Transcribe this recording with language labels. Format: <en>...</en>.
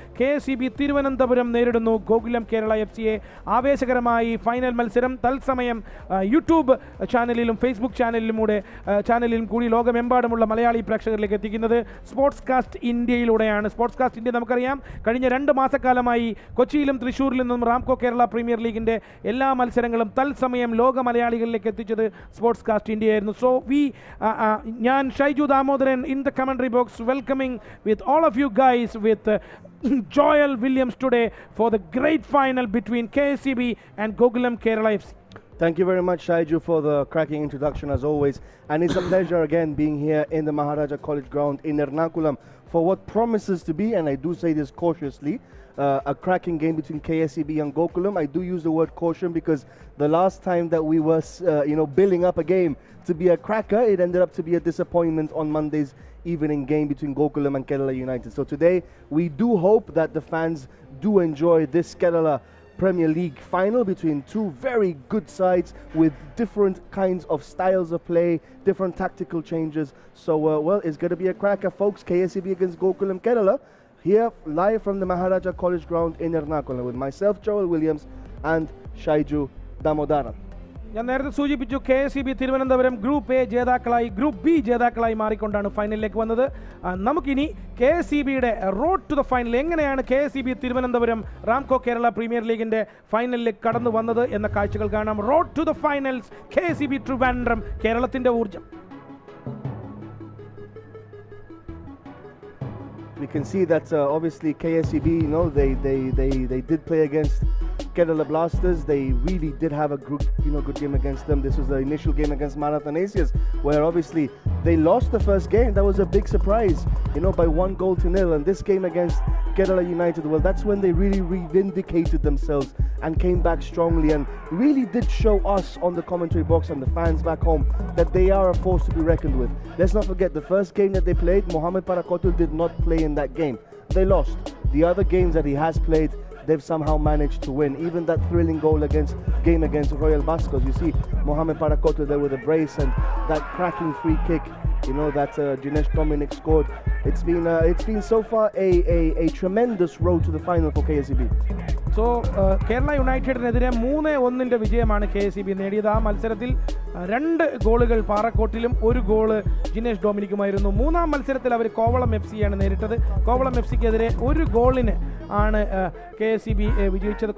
<ml>KSEB Thiruvananthapuram നേരിടുന്നു Gokulam Kerala FCയെ. ആവേശകരമായി final മത്സരം തത്സമയം യൂട്യൂബ് ചാനലിലും ഫേസ്ബുക്ക് ചാനലിലും കൂടി ലോകമെമ്പാടുമുള്ള മലയാളി പ്രേക്ഷകരിലേക്ക് എത്തിക്കുന്നത് sports cast ഇന്ത്യയിലൂടെയാണ്. Sports cast India നമുക്കറിയാം, കഴിഞ്ഞ 2 മാസക്കാലമായി കൊച്ചിയിലും തൃശ്ശൂരിൽ നിന്നും റാംകോ കേരള പ്രീമിയർ ലീഗിൻ്റെ എല്ലാ മത്സരങ്ങളും തത്സമയം ലോക മലയാളികളിലേക്ക് എത്തിച്ചത് സ്പോർട്സ് കാസ്റ്റ് ഇന്ത്യയായിരുന്നു.</ml> <en>So ഞാൻ Shaiju Damodaran in the commentary box welcoming with all of you guys with Joel Williams today for the great final between KSEB and Gokulam Kerala FC. Thank you very much, Shaiju, for the cracking introduction as always. And it's a pleasure again being here in the Maharaja College ground in Ernakulam for what promises to be, and I do say this cautiously, a cracking game between KSEB and Gokulam. I do use the word caution because the last time that we were building up a game to be a cracker, it ended up to be a disappointment on Monday's evening game between Gokulam and Kerala United. So today we do hope that the fans do enjoy this Kerala Premier League final between two very good sides with different kinds of styles of play, different tactical changes. So it's going to be a cracker, folks. KSEB against Gokulam Kerala, here live from the Maharaja College ground in Ernakulam with myself, Joel Williams, and Shaiju Damodaran.</en> <ml>ഞാൻ നേരത്തെ സൂചിപ്പിച്ചു, KSEB Thiruvananthapuram group A ജേതാക്കളായി group B ജേതാക്കളായി മാറിക്കൊണ്ടാണ് ഫൈനലിലേക്ക് വന്നത്. നമുക്കിനി KSEBയുടെ road to the final, എങ്ങനെയാണ് KSEB Thiruvananthapuram Ramco Kerala premier ലീഗിൻ്റെ ഫൈനലിലേക്ക് കടന്നു വന്നത് എന്ന കാഴ്ചകൾ കാണാം. Road to the finals, KSEB Trivandrum, കേരളത്തിൻ്റെ ഊർജ്ജം.</ml> <en>We can see that obviously KSEB, they did play against Kerala Blasters. They really did have a good game against them. This was the initial game against Marathanasias, where obviously they lost the first game. That was a big surprise, by 1-0. And this game against Kerala United, well, that's when they really reivindicated themselves and came back strongly and really did show us on the commentary box and the fans back home that they are a force to be reckoned with. Let's not forget, the first game that they played, Mohamed Parakotul did not play in that game. They lost. The other games that he has played, they've somehow managed to win. Even that thrilling game against Royal Bascos, you see Mohamed Parakotul there with a brace and that cracking free kick, that Jinesh Dominic scored. It's been so far a tremendous road to the final for KSEB.</en> <ml>So Kerala യുണൈറ്റഡിനെതിരെ 3-1 വിജയമാണ് KSEB നേടിയത്. ആ മത്സരത്തിൽ 2 ഗോളുകൾ പാറക്കോട്ടിലും 1 goal Jinesh ഡൊമിനിക്കുമായിരുന്നു. 3-ാം മത്സരത്തിൽ അവർ കോവളം FCയാണ് നേരിട്ടത്. കോവളം FCക്കെതിരെ 1 ഗോളിന് ആണ് KSEB വിജയിച്ചത്.</ml>